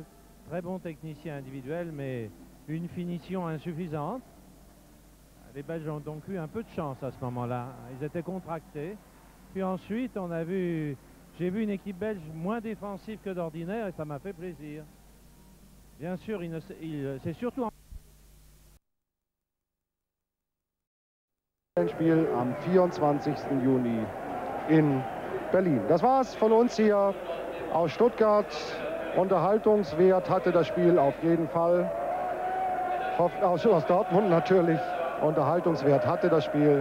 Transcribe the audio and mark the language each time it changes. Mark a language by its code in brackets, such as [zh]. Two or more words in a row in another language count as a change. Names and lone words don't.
[fr] Très bons techniciens individuels, mais une finition insuffisante. Les Belges ont donc eu un peu de chance à ce moment-là. Ils étaient contractés. Puis ensuite, j'ai vu une équipe belge moins défensive que d'ordinaire et ça m'a fait plaisir. Bien sûr, c'est surtout... [de] Spiel am 24. Juni in Berlin. Das war's von uns hier aus Stuttgart. Unterhaltungswert hatte das Spiel auf jeden Fall. Aus Dortmund natürlich. Unterhaltungswert hatte das Spiel.